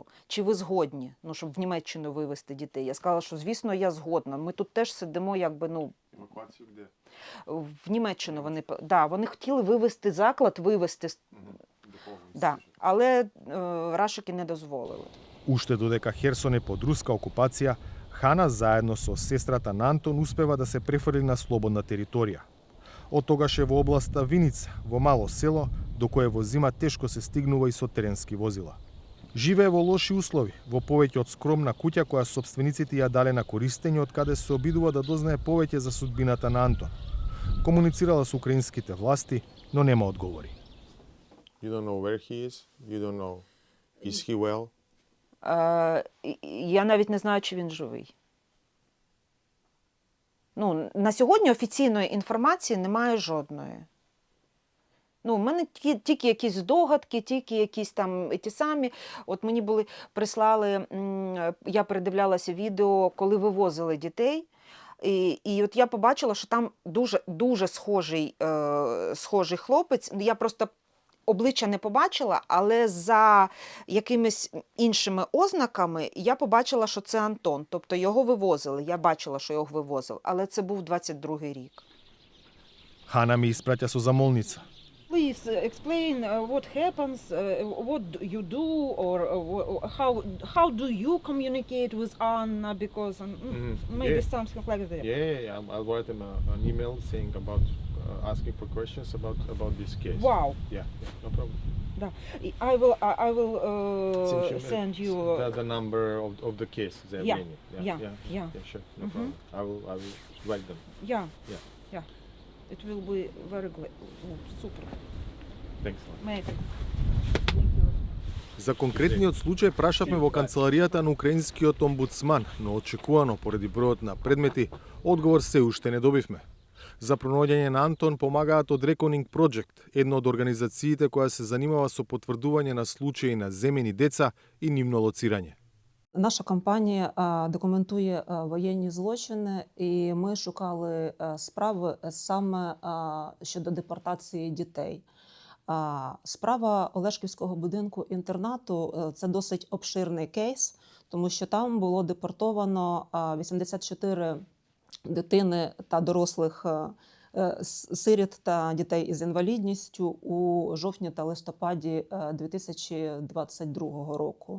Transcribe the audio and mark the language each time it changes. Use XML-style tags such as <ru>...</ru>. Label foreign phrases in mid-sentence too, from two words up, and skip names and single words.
<uk>Чи ви згодні, щоб в Німеччину вивезти дітей? Я сказала, що, звісно, я згодна. Ми тут теж сидимо, Евакуацію де? В Німеччину вони хотіли вивезти заклад, але рашики не дозволили.</uk> <mk>Уште додека Херсон е под руска окупација, Хана заедно со сестрата на Антон успева да се префрли на слободна територија. Од тогаш е во областа Виница, во мало село, до кое во зима тешко се стигнува и со теренски возила. Живее во лоши услови, во повеќе од скромна куќа која сопствениците ја дале на користење, од каде се обидува да дознае повеќе за судбината на Антон. Комуницирала со украинските власти, но нема одговори.</mk> <en>You don't know where he is? You don't know, is he well?</en> <uk>Я навіть не знаю, чи він живий. На сьогодні офіційної інформації немає жодної. В мене тільки якісь здогадки, тільки якісь там ті самі. От мені прислали, я передивлялася відео, коли вивозили дітей. І от я побачила, що там дуже схожий хлопець. Я просто обличчя не побачила, але за якимись іншими ознаками я побачила, що це Антон. Тобто його вивозили, я бачила, що його вивозили, але це був 22-й рік.</uk> <mk>Хана ми испраќа со замолница.</mk> <en>Please explain what happens, what you do, or how do you communicate with Anna, because maybe something like that. Yeah, I'll write him an email saying about asking for questions about this case. Wow. Yeah, no problem. Да. I will send you the number of the case. Yeah. Sure. No problem. I will write them. Yeah. It will be very super. Thanks. Maybe.</en> <mk>За конкретниот случај прашавме во канцеларијата на украинскиот омбудсман, но очекувано поради бројот на предмети, одговор се уште не добивме. За пронаоѓање на Антон помагаат од Reckoning Project, една од организациите која се занимава со потврдување на случаи на земени деца и нивно лоцирање.</mk> <uk>Наша компанія документує воєнні злочини, і ми шукали справи саме щодо депортації дітей. Справа Олешківського будинку-інтернату – це досить обширний кейс, тому що там було депортовано 84 дитини та дорослих сиріт та дітей із інвалідністю у жовтні та листопаді 2022 року.</uk>